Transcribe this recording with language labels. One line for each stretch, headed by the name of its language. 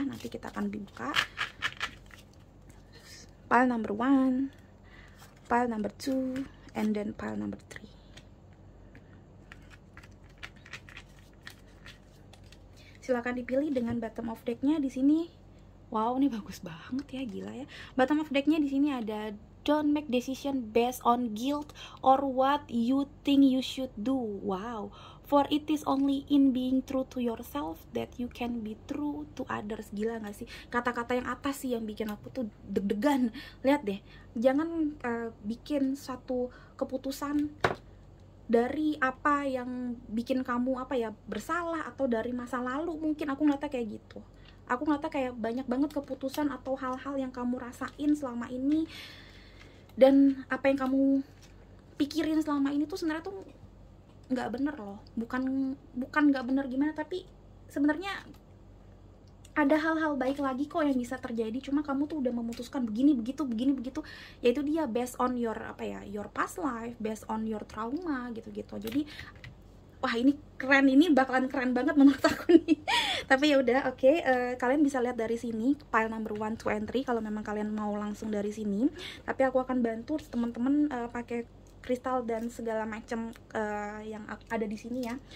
Indonesian: Nanti kita akan buka
English: pile number 1, pile number 2, and then pile number 3.
Indonesian: Silakan dipilih dengan bottom of decknya di sini. Wow, ini bagus banget ya, gila ya.
English: Bottom of decknya
Indonesian: di sini ada
English: don't make decision based on guilt or what you think you should do. Wow, for it is only in being true to yourself that you can be true to others.
Indonesian: Gila gak sih? Kata-kata yang atas sih yang bikin aku tuh deg-degan. Lihat deh, jangan bikin satu keputusan dari apa yang bikin kamu bersalah, atau dari masa lalu. Mungkin aku ngeliatnya kayak gitu. Aku ngeliatnya kayak banyak banget keputusan atau hal-hal yang kamu rasain selama ini, dan apa yang kamu pikirin selama ini tuh sebenarnya tuh nggak bener loh. Bukan nggak bener gimana, tapi sebenarnya ada hal-hal baik lagi kok yang bisa terjadi. Cuma kamu tuh udah memutuskan begini begitu. Yaitu dia
English: based on your your past life, based on your trauma
Indonesian: gitu-gitu. Jadi wah, ini keren, ini bakalan keren banget menurut aku nih. Tapi ya udah, oke. Kalian bisa lihat dari sini pile number 1, 2, and 3 kalau memang kalian mau langsung dari sini. Tapi aku akan bantu teman-teman pakai kristal dan segala macam yang ada di sini ya.